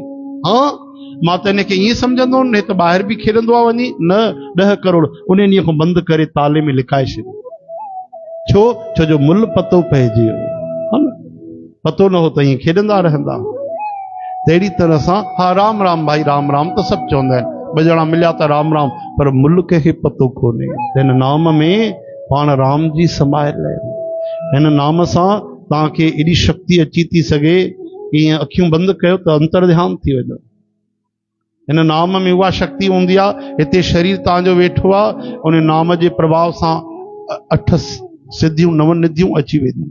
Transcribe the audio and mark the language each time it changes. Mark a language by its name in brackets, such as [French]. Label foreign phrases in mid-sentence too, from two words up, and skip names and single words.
[Sindhi] हाँ, मां त हिनखे ईअं सम्झंदो हुउमि, त ॿाहिरि बि खेॾंदो आहे वञी। न, 10 करोड़ उन ॾींहं खां बंदि करे ताले में लिखाए छॾियो। छो जो मुल पतो पइजी वियो, पतो न हो त ईअं खेॾंदा रहंदा। तहिड़ी तरह सां हा, राम राम भाई, राम राम त सभु चवंदा आहिनि, ॿ ॼणा मिलिया त राम राम, पर मुल कंहिंखे पतो कोन्हे। हिन नाम में पाण राम जी समायल आहिनि। हिन नाम सां तव्हांखे एॾी शक्ति अची थी सघे, ईअं अखियूं बंदि कयो त अंतर ध्यान थी वञो। हिन नाम में उहा शक्ति हूंदी आहे। हिते शरीर तव्हांजो वेठो आहे, उन नाम जे प्रभाव सां 8 सिद्धियूं 9 निधियूं अची वेंदियूं।